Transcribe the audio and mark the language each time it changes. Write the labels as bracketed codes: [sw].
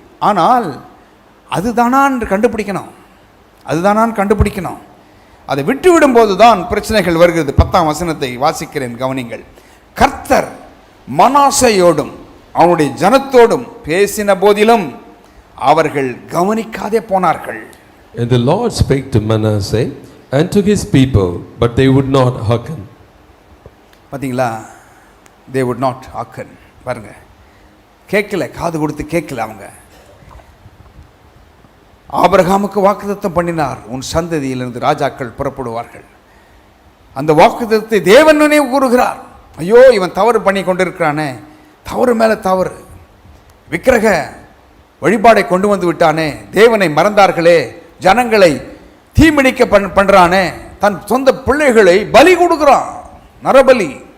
[ta] ஆனால் அதுதானான் கண்டுபிடிக்கணும், அதுதானான் கண்டுபிடிக்கணும். அதை விட்டுவிடும்போது தான் பிரச்சனைகள் வருகிறது. 10ஆம் வசனத்தை வாசிக்கிறேன், கவனிங்கள். கர்த்தர் மனாசையோடும் அவனுடைய ஜனத்தோடும் பேசின போதிலும் அவர்கள் கவனிக்காதே போனார்கள். [en] And the Lord spake to Manasseh and to his people, but they would not hearken. [ta] பார்த்தீங்களா, [en] they would not hearken. [ta] பாருங்க, கேட்கல, காது கொடுத்து கேட்கல. அவங்க ஆபிரகாமுக்கு வாக்குத்தத்தம் பண்ணினார், உன் சந்ததியிலிருந்து ராஜாக்கள் புறப்படுவார்கள். அந்த வாக்குத்தத்தத்தை தேவன் நினைவு கூறுகிறார். ஐயோ, இவன் தவறு பண்ணி கொண்டிருக்கிறானே, தவறு மேலே தவறு, விக்கிரக வழிபாடை கொண்டு வந்து விட்டானே, தேவனை மறந்தார்களே, ஜனங்களை தீமிடிக்க பண்றானே, தன் சொந்த பிள்ளைகளை பலி கொடுக்குறான், நரபலி.